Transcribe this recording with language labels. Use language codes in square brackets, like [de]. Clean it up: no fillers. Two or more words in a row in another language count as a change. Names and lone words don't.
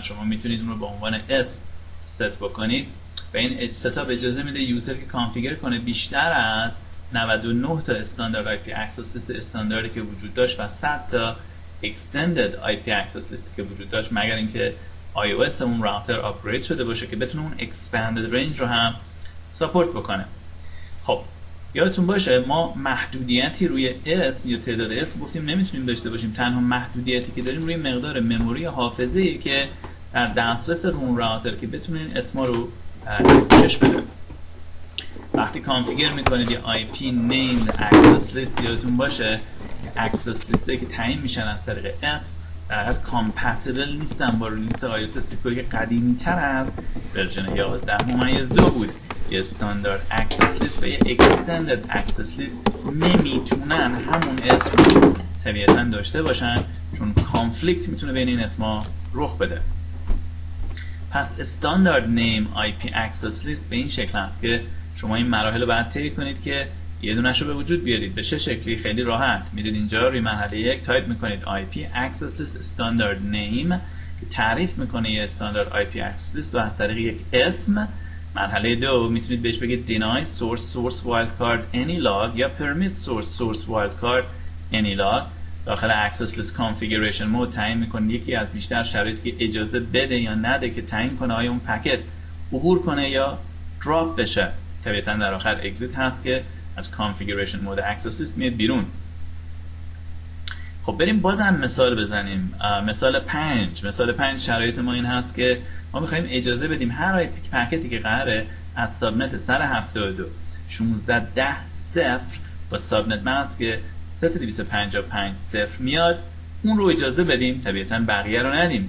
[fa] شما میتونید اون رو به عنوان S ست بکنید و این ستاپ اجازه میده یوزر که کانفیگر کنه بیشتر از 99 تا [en] standard IP access list [fa] استانداردی که وجود داشت و 100 تا [en] extended IP access list [fa] که وجود داشت، مگر اینکه iOS اون راوتر آپگرید شده باشه که بتونه اون [en] expanded range [fa] رو هم ساپورت بکنه. خب یادتون باشه ما محدودیتی روی اسم یا تعداد اسم گفتیم نمیتونیم داشته باشیم. تنها محدودیتی که داریم روی مقدار مموری حافظه‌ای که در دسترس اون راوتر که بتونه این اسما رو پوشش بده. وقتی کانفیگر میکنید یه [en] IP named access list، [fa] یادتون باشه [en] access list [fa] که تعیین میشن از طریق S در حقیقت کامپتیبل نیستن با ریلیز iOS 32 که قدیمی تر از ورژن 11/2 بود. یه [en] standard access list [fa] و یه [en] extended access list [fa] نمیتونن همون اسم رو طبیعتاً داشته باشن چون کانفلیکت میتونه بین این اسما رخ بده. پس [en] standard named IP access list [fa] به این شکل است که شما این مراحل رو باید طی کنید که یه دونش رو به وجود بیارید. به چه شکلی؟ خیلی راحت. میرید اینجا روی مرحله 1 تایپ میکنید [en] IP access list standard name [fa] که تعریف میکنه یه [en] standard IP access list [fa] و از طریق یک اسم. مرحله 2 میتونید بهش بگید [en] deny source wildcard any log [fa] یا [en] permit source wildcard any log. [fa] داخل [en] access list configuration mode [fa] تعیین میکنید یکی از بیشتر شرایطی که اجازه بده یا نده که تعیین کنه آیا اون پکت عبور کنه یا دراپ بشه. طبیعتاً در آخر exit هست که از [en] configuration mode access list [fa] میاد بیرون. خب بریم بازم مثال بزنیم. مثال 5 شرایط ما این هست که ما میخوایم اجازه بدیم هر پکتی که قراره از سابنت 172 16.10.0 با [en] subnet mask [fa] که 3255.0 میاد اون رو اجازه بدیم، طبیعتاً بقیه رو ندیم.